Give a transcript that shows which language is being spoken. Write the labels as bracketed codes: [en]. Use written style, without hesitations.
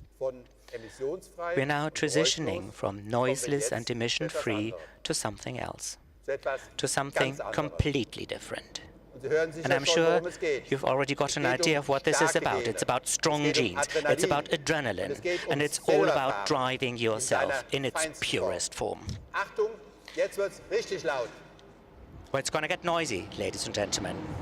[en] We are now transitioning from noiseless and emission-free to something else, to something completely different. And I'm sure you've already got an idea of what this is about. It's about strong genes, it's about adrenaline, and it's all about driving yourself in its purest form. [de] Achtung, jetzt wird's richtig laut. [en] Well, it's going to get noisy, ladies and gentlemen.